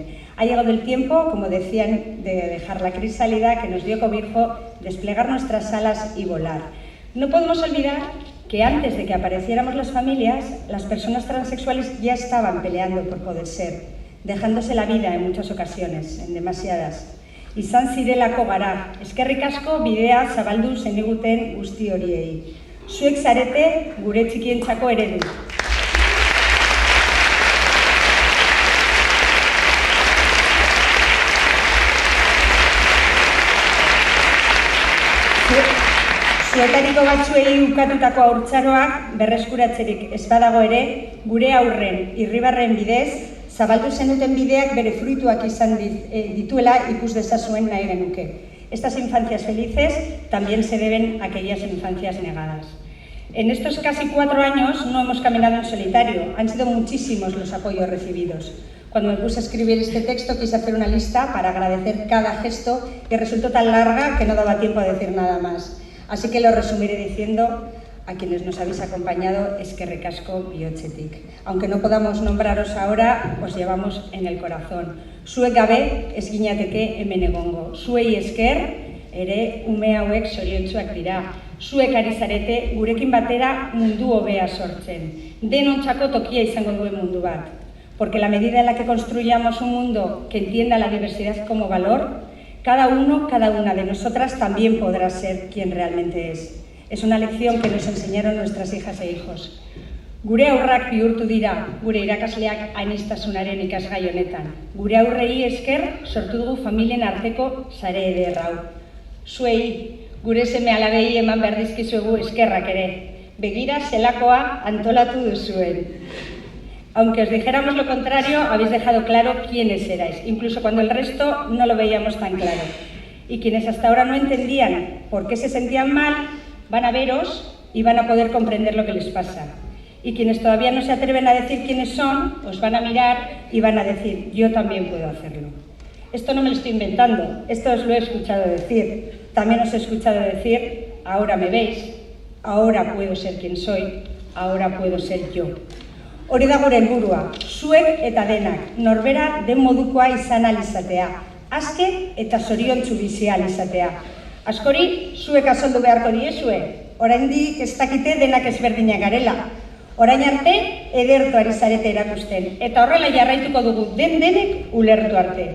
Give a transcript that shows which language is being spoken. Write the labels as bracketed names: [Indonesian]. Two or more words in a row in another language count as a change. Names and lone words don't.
[Spanish] Ha llegado el tiempo, como decían, de dejar la crisálida que nos dio cobijo, desplegar nuestras alas y volar. No podemos olvidar que antes de que apareciéramos las familias, las personas transexuales ya estaban peleando por poder ser, dejándose la vida en muchas ocasiones, en demasiadas. [Basque] Izan zirelako gara, eskerrik asko bidea zabaldu zeniguten guzti horiei. Zuek zarete gure txikientzako eredu. Zuetariko batzuei ukatutako haurtzaroak berreskuratzerik ez badago ere, gure aurren irribarren bidez, zabaldu zenuten bideak bere fruituak izan dituela ikus dezazuen nahi genuke. [Spanish] Estas infancias felices también se deben a aquellas infancias negadas. En estos casi 4 años no hemos caminado en solitario, han sido muchísimos los apoyos recibidos. Cuando me puse a escribir este texto quise hacer una lista para agradecer cada gesto que resultó tan larga que no daba tiempo a decir nada más. Así que lo resumiré diciendo a quienes nos habéis acompañado, [Basque] eskerrik asko bihotzetik. [Spanish] Aunque no podamos nombraros ahora, os llevamos en el corazón. [Basque] Zuek gabe ez ginateke hemen egongo. Zuei esker ere ume hauek zoriontsuak dira. Zuek ari zarete gurekin batera mundu hobea sortzen. Denontzako tokia izango duen mundu bat. [Spanish] Porque la medida en la que construyamos un mundo que entienda la diversidad como valor, cada uno, cada una de nosotras también podrá ser quien realmente es. Es una lección que nos enseñaron nuestras hijas e hijos. [Basque] Gure aurrak bihurtu dira, gure irakasleak aniztasunaren ikasgai honetan. Gure aurrei esker sortu dugu familien arteko sare eder hau. Zuei, gure seme alabei eman behar dizkizuegu eskerrak ere. Begira zelakoa antolatu duzuen. [Spanish] Aunque os dijéramos lo contrario, habéis dejado claro quiénes erais, incluso cuando el resto no lo veíamos tan claro. Y quienes hasta ahora no entendían por qué se sentían mal, van a veros y van a poder comprender lo que les pasa. Y quienes todavía no se atreven a decir quiénes son, os van a mirar y van a decir, yo también puedo hacerlo. Esto no me lo estoy inventando, esto os lo he escuchado decir. También os he escuchado decir, ahora me veis, ahora puedo ser quien soy, ahora puedo ser yo. [Basque] Hori da gure helburua, zuek eta denak, norbera den modukoa izan ahal izatea, aske eta zoriontsu bizi ahal izatea. Askori, zuek azaldu beharko diezue, oraindik ez dakite denak ezberdinak garela. Orain arte, edertu ari zarete erakusten, eta horrela jarraituko dugu denek ulertu arte.